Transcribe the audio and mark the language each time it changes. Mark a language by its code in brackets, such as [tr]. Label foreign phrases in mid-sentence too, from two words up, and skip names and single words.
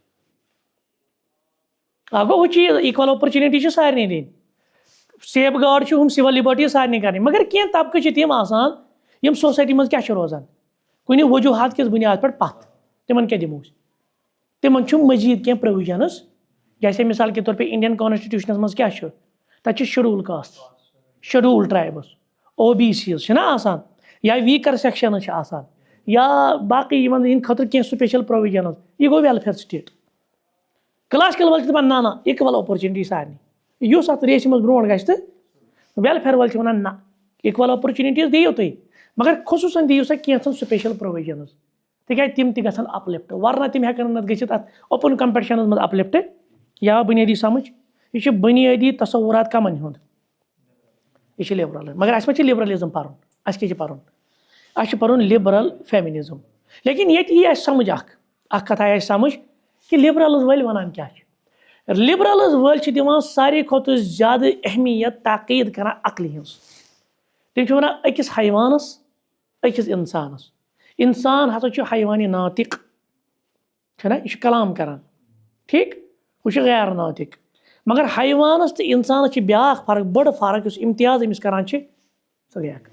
[ks] اکھ گوٚو ہُہ چیٖز [en] equal opportunity [ks] چھِ سارنٕے دِنۍ سیف گاڈ چھِ ہُم [en] civil liberties [ks] سارنٕے کَرٕنۍ مگر کینٛہہ طبقہٕ چھِ تِم آسان یِم سوسایٹی منٛز کیٛاہ چھِ روزان کُنہِ وجوٗہات کِس بُنیاد پٮ۪ٹھ پَتھ تِمن کیٛاہ دِمو أسۍ تِمن چھُ مٔزیٖد کینٛہہ پرٛووِجَنٕز جیسے [ur] مِثال کے طور پے [ks] اِنڈین کانسٹِٹیوٗشنَس منٛز کیٛاہ چھُ تَتہِ چھُ [en] scheduled caste scheduled tribes [ks] OBCs چھِنہ آسان یا [en] weaker sections [ks] چھِ آسان یا باقٕے یِمن ہِنٛدِ خٲطرٕ کینٛہہ [en] special provisions [ks] یہِ گوٚو [en] welfare state classical [ks] وٲلۍ چھِ دَپان نہ [en] equal opportunity [ks] سارنٕے یُس اَتھ ریسہِ منٛز برونٛٹھ گژھِ تہٕ ویلفِیَر وٲلۍ چھِ وَنان نہ [en] equal opportunities [ks] دِیِو تُہۍ مگر خصوٗصن دِیِو سا کینٛژھن [en] special provisions [ks] تِکیٛازِ تِم تہِ گژھن اَپلِفٹ ورنہ تِم ہٮ۪کن نہٕ نتہٕ گٔژھِتھ اَتھ [en] open competition [ks] منٛز اَپلِفٹ یا بُنیٲدی سمجھ یہِ چھُ بُنیٲدی تصورات کَمن ہُنٛد یہِ چھُ لِبرَل مگر اَسہِ ما چھِ لِبرَلِزم پَرُن اَسہِ کیٛاہ چھُ پَرُن اَسہِ چھُ پَرُن [en] liberal feminism [ks] لیکِن ییٚتہِ یی اَسہِ سمجھ اکھ کَتھ آیہِ اَسہِ سمجھ کہ لبرلز ول ونان کیا لبرلز ول دِوان ساروی کھۄتہٕ زیادٕ اہمیت تاکید کران عقلہِ ہٕنٛز تِم چھِ ونان أکِس حیوانس أکِس اِنسانس اِنسان ہسا چھُ حیوانِ ناطق چھُنہ یہِ چھُ کلام کران ٹھیٖک ہُہ چھُ غیر ناطق مگر حیوانس تہٕ اِنسانس چھِ بیٛاکھ فرق بٔڑ فرق یُس امتیاز أمِس کران چھِ سۄ گٔے عقل